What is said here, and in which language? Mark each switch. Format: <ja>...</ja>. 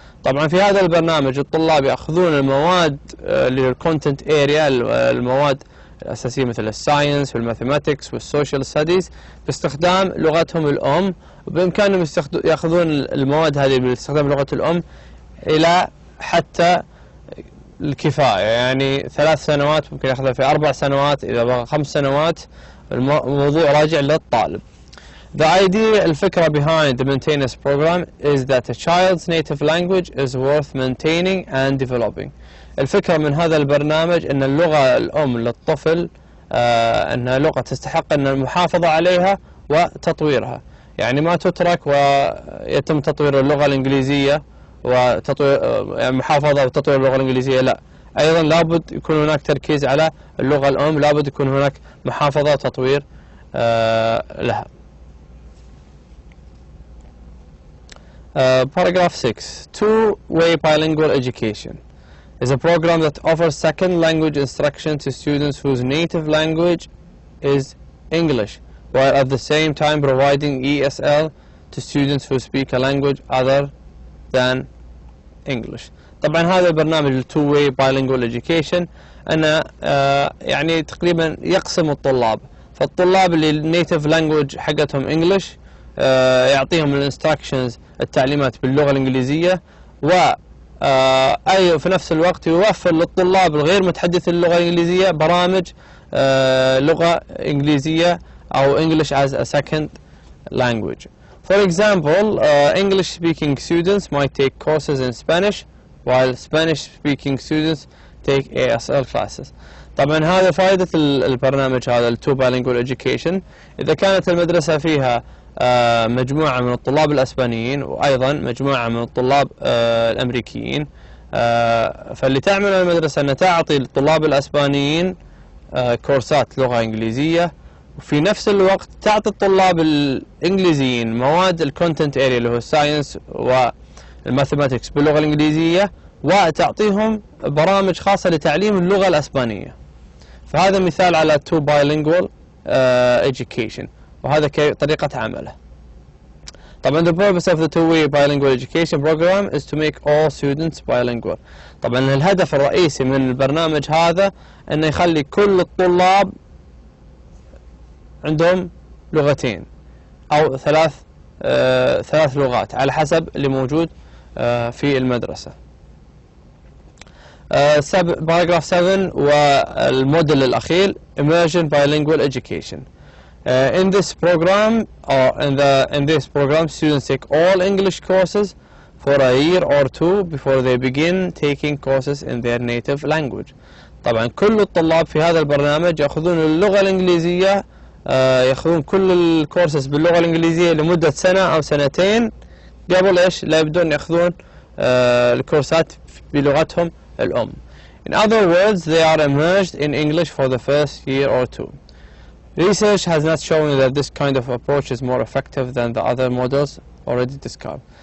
<ar>طبعا في هذا البرنامج الطلاب يأخذون المواد لل</ar> <en>content area،</en> <ar>المواد الأساسية مثل الساينس والماثيماتكس والسوشيال ستاديز باستخدام لغتهم الأم، وبإمكانهم يأخذون المواد هذه باستخدام لغة الأم إلى حتى الكفاية، يعني 3 سنوات ممكن يأخذها في 4 سنوات، إذا بغى 5 سنوات. الموضوع راجع للطالب.</ar> <en>The idea</en> <ar>الفكرة</ar> <en>behind the maintenance program is that a child's native language is worth maintaining and developing.</en> <ar>الفكرة من هذا البرنامج أن اللغة الأم للطفل أنها لغة تستحق أن المحافظة عليها وتطويرها، يعني ما تترك ويتم تطوير اللغة الإنجليزية وتطوير محافظة وتطوير اللغة الإنجليزية، لا، أيضا لابد يكون هناك تركيز على اللغة الأم، لابد يكون هناك محافظة وتطوير لها.</ar> <en>Paragraph 6. Two-way bilingual education is a program that offers second language instruction to students whose native language is English, while at the same time providing ESL to students who speak a language other than English.</en> <ar>طبعا هذا البرنامج</ar> <en>two-way bilingual education</en> <ar>أنه يعني تقريبا يقسم الطلاب، فالطلاب اللي النيتيف لانجوج حقتهم English يعطيهم الانستراكشنز التعليمات باللغة الإنجليزية، أي في نفس الوقت يوفر للطلاب الغير متحدث اللغة الإنجليزية برامج لغة إنجليزية أو</ar> <en>English as a second language. For example, English-speaking students might take courses in Spanish, while Spanish-speaking students take ASL classes.</en> <ar>طبعا هذا فائدة البرنامج هذا التو</ar> <en>bilingual education.</en> <ar>إذا كانت المدرسة فيها مجموعة من الطلاب الأسبانيين وأيضا مجموعة من الطلاب الأمريكيين، فاللي تعمل المدرسة أن تعطي الطلاب الأسبانيين كورسات لغة إنجليزية، وفي نفس الوقت تعطي الطلاب الإنجليزيين مواد الكونتنت اريا اللي هو الساينس والماثيماتكس باللغة الإنجليزية، وتعطيهم برامج خاصة لتعليم اللغة الأسبانية. فهذا مثال على</ar> <en>two bilingual education،</en> <ar>وهذا طريقة عمله. طبعا</ar> <en>the purpose of the two-way bilingual education program is to make all students bilingual.</en> <ar>طبعا الهدف الرئيسي من البرنامج هذا انه يخلي كل الطلاب عندهم لغتين او ثلاث لغات على حسب اللي موجود في المدرسة.</ar> <en>Paragraph 7</en> <ar>والموديل الأخير</ar> <en>Immersion Bilingual Education. In this program students take all English courses for a year or two before they begin taking courses in their native language.</en> <ar>طبعا كل الطلاب في هذا البرنامج يأخذون اللغة الإنجليزية، يأخذون كل الكورسز باللغة الإنجليزية لمدة سنة أو سنتين قبل إيش لا يبدون يأخذون الكورسات بلغتهم الأم.</ar> <en>In other words, they are immersed in English for the first year or two. Research has not shown that this kind of approach is more effective than the other models already described.</en>